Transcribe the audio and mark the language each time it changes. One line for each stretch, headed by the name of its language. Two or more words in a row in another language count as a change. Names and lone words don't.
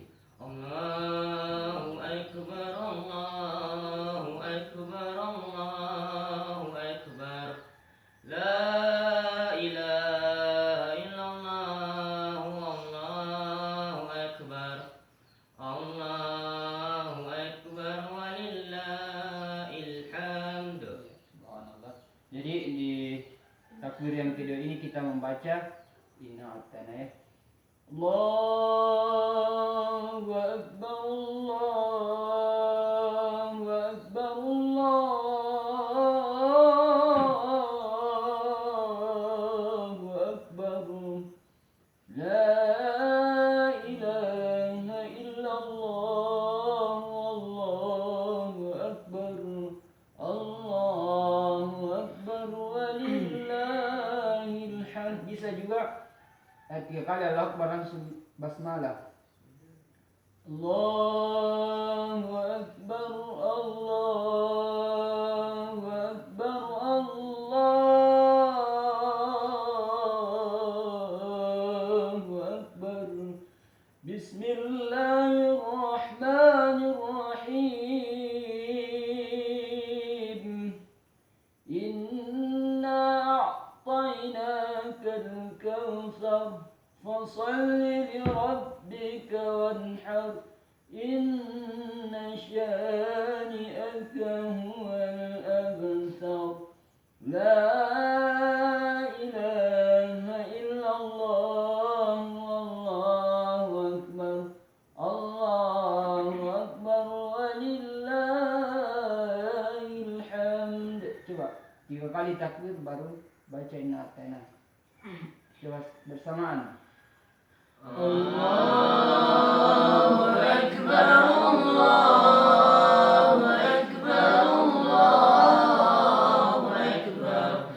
Arabic: الله أكبر، الله أكبر، الله أكبر. لا إله إلا الله، الله أكبر، الله أكبر، ولله الحمد. Subhanallah.
Indonesian: Jadi di takbir yang kedua ini kita membaca
Arabic: إنا أعطينا
Indonesian: ya.
Arabic: الله أكبر، الله أكبر، الله أكبر. لا إله إلا الله، الله أكبر، الله أكبر، ولله الحمد.
Indonesian: Bisa juga 3 kali
Arabic: الله أكبر
Indonesian: langsung basmalah.
Arabic: الله أكبر، الله أكبر، الله أكبر. Bismillahirrahmanirrahim. إنا أعطيناك الكوثر فصل لربك وانحر. إن شانئك هو الأبتر. لا إله إلا الله، الله أكبر، الله أكبر، ولله الحمد.
Indonesian: Coba 3 kali takbir baru baca
Arabic: إنا أعطينا.
Indonesian: Coba bersamaan.
Arabic: الله أكبر، الله أكبر، الله أكبر.